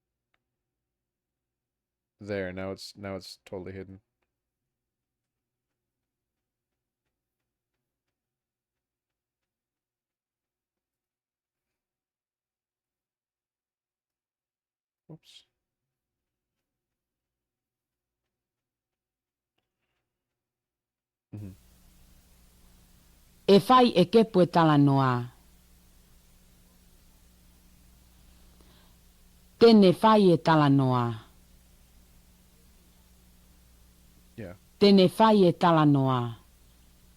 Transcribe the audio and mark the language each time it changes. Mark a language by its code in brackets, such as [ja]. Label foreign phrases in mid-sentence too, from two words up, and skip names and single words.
[en] There, now it's totally hidden. Whoops. Mm-hmm. [tvl] E fai e kepu e tala noa. Tene fai e tala noa. [en] Yeah. [tvl] Tene fai e tala noa.